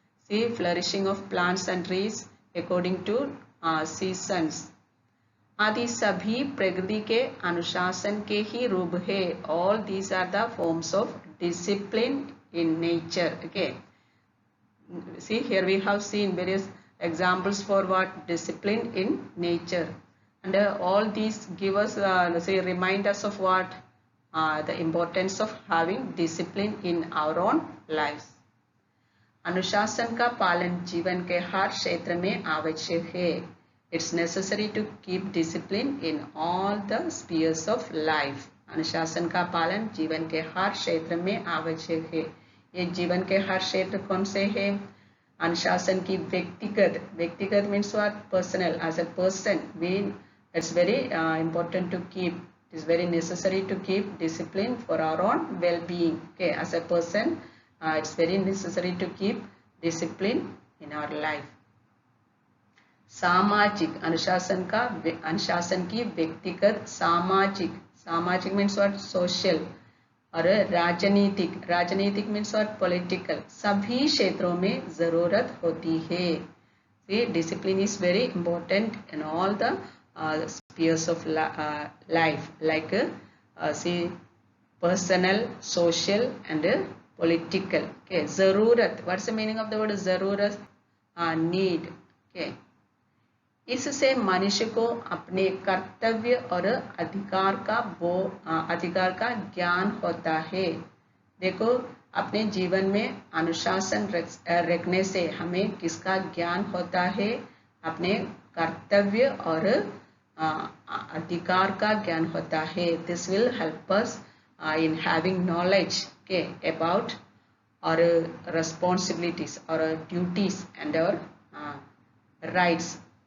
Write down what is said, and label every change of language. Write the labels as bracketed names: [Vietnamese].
[English] see flourishing of plants and trees according to seasons [Hindi] आदि सभी प्रकृति के अनुशासन के ही रूप है। [English] All these are the forms of discipline in nature. Okay, see here we have seen various examples for what? Discipline in nature. And all these give us say remind us of what? The importance of having discipline in our own lives. [Hindi] अनुशासन का पालन जीवन के हर क्षेत्र में आवश्यक है। [English] It's necessary to keep discipline in all the spheres of life. [Hindi] अनुशासन का पालन जीवन के हर क्षेत्र में आवश्यक है। ये जीवन के हर क्षेत्र कौन से हैं? अनुशासन की व्यक्तिगत [English] Means what? Personal. As a person we it's very important to keep, it is very necessary to keep discipline for our own well-being. Okay, as a person it's very necessary to keep discipline in our life. [Hindi] सामाजिक अनुशासन की व्यक्तिगत, सामाजिक [English] Means what? Social. [Hindi] और राजनीतिक [English] Means what? Political. [Hindi] सभी क्षेत्रों में जरूरत होती है। [English] See, discipline is very important in all the spheres of life, like see personal, social and political. Okay, zarurat. What's the meaning of the word zarurat? Need. Okay, [Hindi] इससे मनुष्य को अपने कर्तव्य और अधिकार का ज्ञान होता है। देखो, अपने जीवन में अनुशासन रखने से हमें किसका ज्ञान होता है? अपने कर्तव्य और अधिकार का ज्ञान होता है। [English] This will help us in having knowledge, okay, about our responsibilities or our duties and our rights.